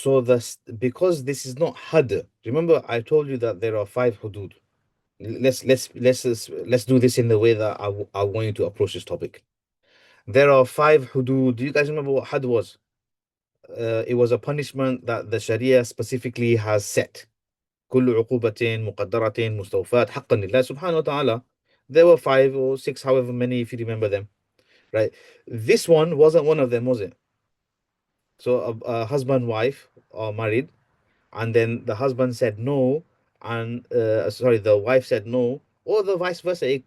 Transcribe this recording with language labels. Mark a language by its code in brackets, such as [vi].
[en] So this, because this is not had. Remember, I told you that there are 5 hudud. Let's do this in the way that I want you to approach this topic. There are 5 hudud. Do you guys remember what had was? It was a punishment that the Sharia specifically has set. [ar] كل عقوبة مقدرة مستوفاة حقا لله سبحانه وتعالى. [en] There were 5 or 6, however many, if you remember them, right? This one wasn't one of them, was it? So a husband, wife are married, and then the husband said no, and sorry, the wife said no, or the vice versa.